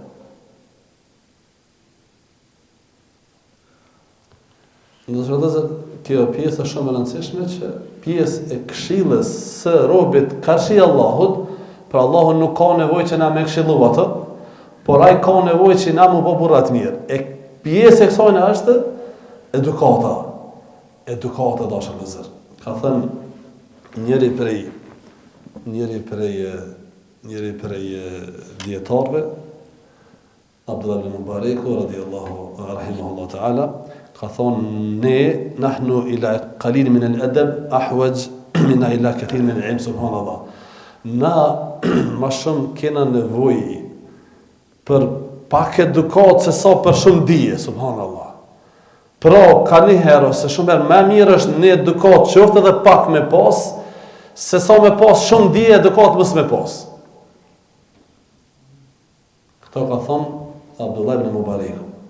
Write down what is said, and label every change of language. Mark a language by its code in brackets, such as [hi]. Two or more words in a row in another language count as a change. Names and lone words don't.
[sq] Ndërsa kjo pjesë është shumë e rëndësishme që pjesë e këshillës së robit kërshi Allahut, Për Allahun nuk ka nevojë që na me këshillu atë, por ai ka nevojë që na më bëj burrat mirë. E pjesë e kësaj është edukata. Edukata dashur vëllezër. Ka thënë njëri prej dietarëve, [ar] Abdullah ibn Mubarak رحمه الله تعالى, [sq] ka thonë ne [ar] نحن إلى قليل من الأدب أحوج منا إلى كثير من العلم سبحان الله. [sq] Na ma shumë kena nevojë për pak edukat se sa për shumë dije, subhanallah. Pra, ka një herë, se shumë herë, me mirë është një edukat qoftë edhe pak me pas, se sa me pas shumë dije, edukat mës me pas. Këto ka thonë Abdullah ibn Mubarak.